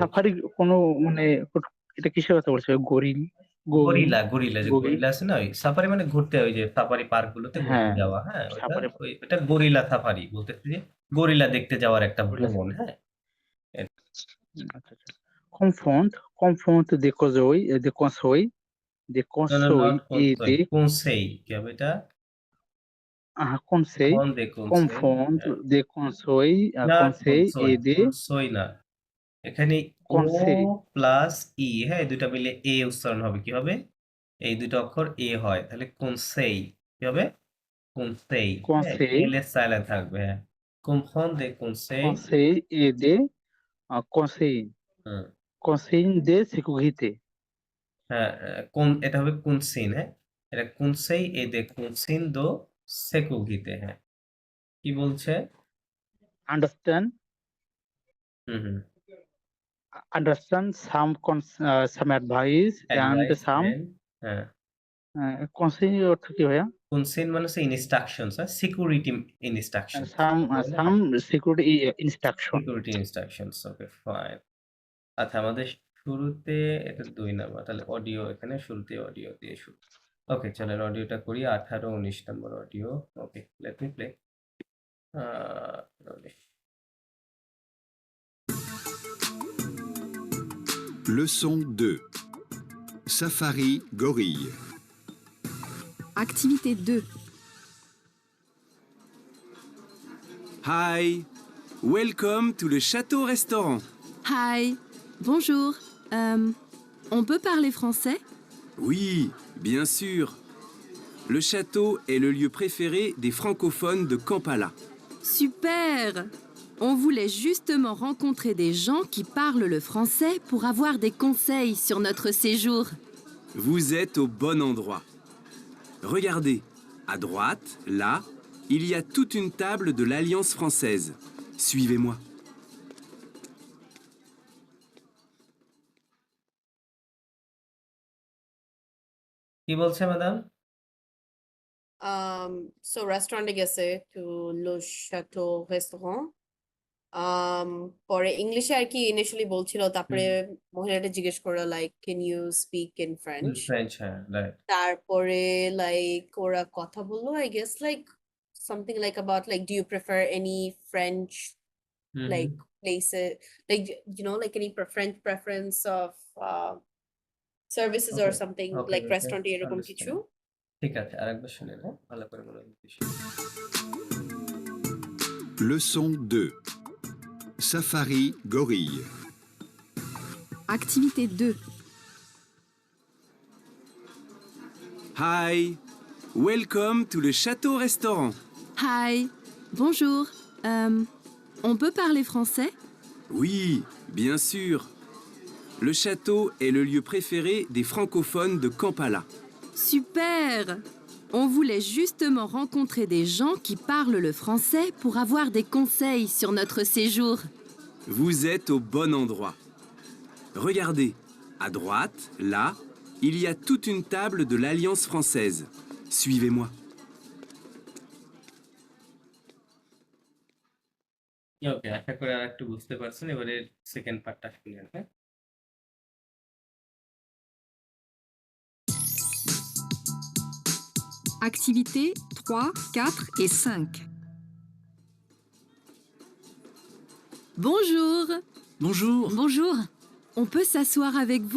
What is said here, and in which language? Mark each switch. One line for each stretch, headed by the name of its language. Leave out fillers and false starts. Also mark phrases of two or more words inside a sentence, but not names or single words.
Bangla: সাফারি কোনো মানে এটা কিসের কথা বলছে গরিল গোগি গরিলা যে গোগি গরিলা আছে না, ওই সাফারি মানে ঘুরতে, ওই যে সাফারি পার্ক গুলোতে ঘুরতে হ্যাঁ যাওয়া, হ্যাঁ, সাফারি ওটা গরিলা সাফারি বলতেছি, যে গরিলা দেখতে যাওয়ার একটা ভ্রমণ, হ্যাঁ। আচ্ছা আচ্ছা
French: confronte des conseils des
Bangla: না, না,
French: conseils
Bangla: নট
French: et des
Bangla: কনসেই, কি হবে এটা?
French: conseils con des conseils, confronte
Bangla: হ্যাঁ।
French: des conseils
Bangla: না,
French: conseils et des
Bangla: কনসই না, এখানে ও
French: conseils
Bangla: প্লাস ই, হ্যাঁ, এই দুটা মিলে এ উচ্চারণ হবে, কি হবে? এই দুটো অক্ষর এ হয়, তাহলে কনসেই কি হবে? কনসেই, হ্যাঁ,
French: conseils
Bangla: এল এর সাইলেন্ট থাকবে, হ্যাঁ।
French: confronte des conseils, conseils et des conseils হুম, conseils de sécurité
Bangla: হ্যাঁ, এটা হবে কুনসিন, হ্যাঁ, এটা
French: conseils et des conseils de sécurité,
Bangla: হ্যাঁ। কি বলছে?
English: understand হুম, understand some advice and অ্যাডভাইস some এন্ড,
Bangla: হ্যাঁ, conseil অর্থ কি ভাইয়া কুনসিন মানে হচ্ছে ইনস্ট্রাকশনস, হ্যাঁ,
English: security instructions, some security instruction security instructions, okay, fine.
Bangla: আচ্ছা, আমাদের শুরুতে এটা ২ নাম্বার, তাহলে অডিও এখানে শুরুতে অডিও দিয়ে শুরু। ওকে, চলেন অডিওটা করি, ১৮-১৯ নম্বর অডিও।
English: okay, let me play. ১৯।
French: Leçon 2. Safari gorille. Activité 2.
English: Hi, welcome to le château-restaurant.
French: Hi, bonjour. On peut parler français? Oui, bien sûr. Le château est le lieu préféré des francophones de Kampala. Super! On voulait justement rencontrer des gens qui parlent le français pour avoir des conseils sur notre séjour. Vous êtes au bon endroit. Regardez, à droite, là, il y a toute une table de l'Alliance française. Suivez-moi.
Bangla: কি বলছে ম্যাডাম?
English: So restaurant গেছে to Le Chateau Restaurant.
Bangla: পরে ইংলিশে আর কি ইনিশিয়ালি বলছিল, তারপরে মহিলাটা জিজ্ঞেস করলো
English: like can you speak in French,
Bangla: ফ্রেঞ্চ, হ্যাঁ, রাইট। তারপরে লাইক ওরা কথা বললো
English: I guess like something like about like do you prefer any French like places, like you know like any French preference of services or Okay, something okay, like okay,
Bangla: restaurant এরকম কিছু।
English: understand.
Bangla: ঠিক আছে, আরেকবার শুনেন, হ্যাঁ, ভালো করে মনোযোগ দিয়ে শুনুন।
French: Leçon 2. Safari gorille. Activité 2.
English: Hi, welcome to le château-restaurant.
French: Hi, bonjour. On peut parler français? Oui, bien sûr. Le château est le lieu préféré des francophones de Kampala. Super! On voulait justement rencontrer des gens qui parlent le français pour avoir des conseils sur notre séjour. Vous êtes au bon endroit. Regardez, à droite, là, il y a toute une table de l'Alliance française. Suivez-moi.
Bangla: ওকে, আশা করি আরেকটু বুঝতে পারছেন। এবারে সেকেন্ড পার্টটা শুনেন, হ্যাঁ।
French: Activités 3, 4 et 5. Bonjour! Bonjour, Bonjour! On peut s'asseoir avec vous?